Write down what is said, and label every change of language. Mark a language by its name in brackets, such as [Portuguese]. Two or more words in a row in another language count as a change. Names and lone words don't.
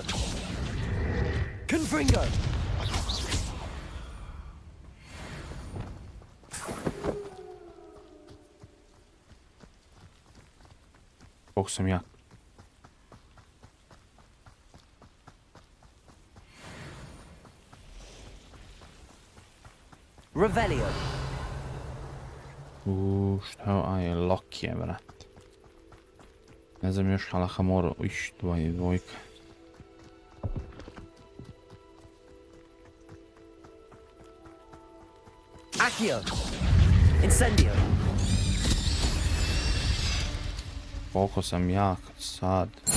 [Bosnian] Confringo! Koliko sam jak. Revelio! Šta je Lokije, brat. Ne znam još Halahamoru. Iš, dvojka. Accio! Incendio! Koliko sam jak sad.